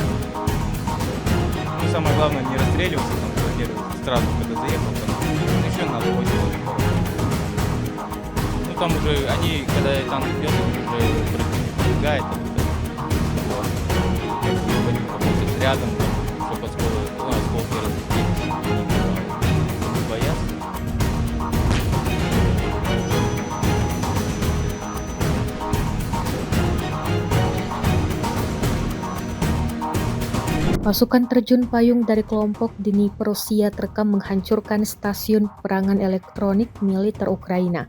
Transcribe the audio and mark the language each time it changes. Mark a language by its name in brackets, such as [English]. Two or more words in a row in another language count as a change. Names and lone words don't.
[Russian] Ну, самое главное не расстреливаться, там планировать сразу, когда заехал, там, еще надо 8 минут. Ну, там уже они, когда танк идет, уже пробегает, вот. Работаешь рядом, чтобы осколки разлетелись, не бояться. [Indonesian] Pasukan terjun payung dari kelompok Dnipro Rusia terekam menghancurkan stasiun perangan elektronik militer Ukraina.